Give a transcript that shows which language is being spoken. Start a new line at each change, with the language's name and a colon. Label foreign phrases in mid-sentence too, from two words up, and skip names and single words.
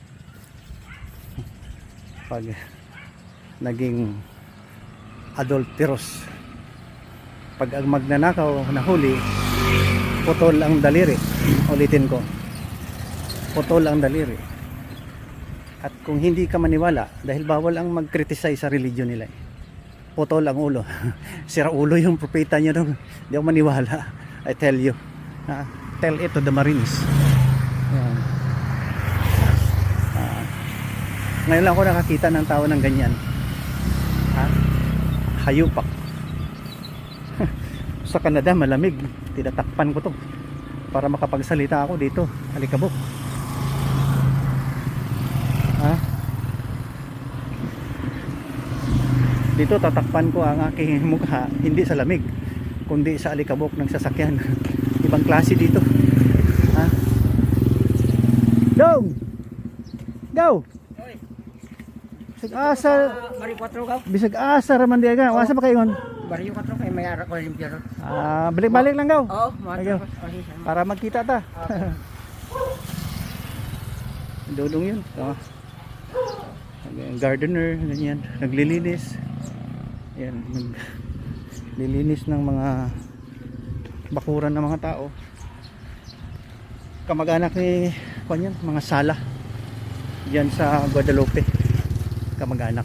Filipino: Pag naging adulterous, pag ang magnanakaw nahuli, putol ang daliri. Ulitin ko, putol ang daliri. At kung hindi ka maniwala, dahil bawal ang mag-criticize sa religion nila, putol ang ulo. Sira ulo yung propeta nyo dong. Hindi ako maniwala.
English: I tell you, tell it to the Marines.
Filipino: Yan. Ngayon lang ako nakakita ng tao ng ganyan. Hayupak. Sa Canada malamig, tinatakpan ko to para makapagsalita ako dito. Alikabok. Dito tatakpan ko ang aking mukha, hindi sa lamig kundi sa alikabok ng sasakyan. Ibang klase dito. Go! Go!
Cebuano: Bisag asa, Bari 4 ka. bisag asa raman di aga. Wasa pa kayo ngon? Bari 4 kay may ara ko limpyo. Balik-balik lang gaw. Oo, Ayaw. Para magkita ta. Dudong yun.
Filipino: Gardener, ganyan. Naglilinis. Yan, naglilinis ng mga bakuran ng mga tao. Kamag-anak ni kanyan, mga sala. Diyan sa Guadalupe. Kamag-anak.